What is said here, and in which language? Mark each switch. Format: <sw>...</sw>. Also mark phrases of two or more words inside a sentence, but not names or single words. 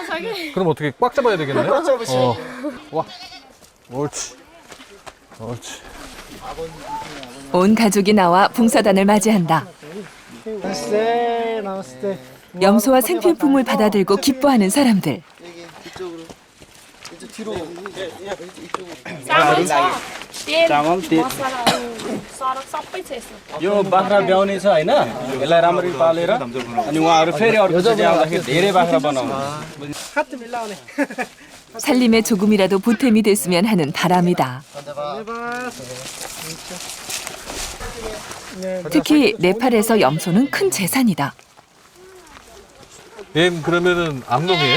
<ko>그럼 어떻게 꽉 잡아야 되겠네? 꽉 잡으시죠. 와, 옳지. 온 가족이 나와 봉사단을 맞이한다. 나왔을 염소와 생필품을 받아들고 기뻐하는 사람들.</ko> <ne>यो बाख्रा ब्याउने छ होइन यसलाई राम्ररी पालेर अनि उहाँहरू फेरि अर्को चोटि आउँदाखेरि धेरै बाख्रा बनाउनु</ne> <ko>살림에 조금이라도 보탬이 됐으면 하는 바람이다. 특히 네팔에서 염소는 큰 재산이다. 얘는 그러면은 암놈이에요?</ko>